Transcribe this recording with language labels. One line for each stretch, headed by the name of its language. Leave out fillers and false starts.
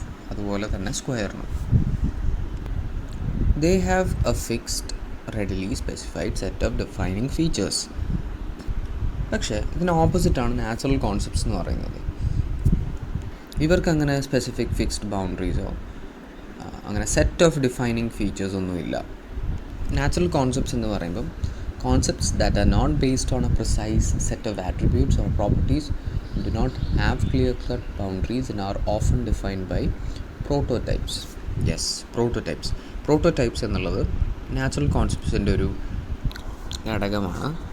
Malayalam: അതുപോലെ തന്നെ സ്ക്വയറിനും
English: They have a fixed readily specified set of defining features.
Malayalam: പക്ഷേ ഇതിന് ഓപ്പോസിറ്റാണ് നാച്ചുറൽ കോൺസെപ്റ്റ്സ് എന്ന് പറയുന്നത്. ഇവർക്ക് അങ്ങനെ സ്പെസിഫിക് ഫിക്സ്ഡ് ബൗണ്ടറീസോ അങ്ങനെ സെറ്റ് ഓഫ് ഡിഫൈനിങ് ഫീച്ചേഴ്സ് ഒന്നുമില്ല. നാച്ചുറൽ കോൺസെപ്റ്റ്സ് എന്ന് പറയുമ്പം
English: Concepts that are not based on a precise set of attributes or properties do not have clear-cut boundaries and are often defined by prototypes. Yes, prototypes.
Malayalam: Prototypes എന്നുള്ളത് natural കോൺസെപ്റ്റ്സിൻ്റെ ഒരു ഘടകമാണ്.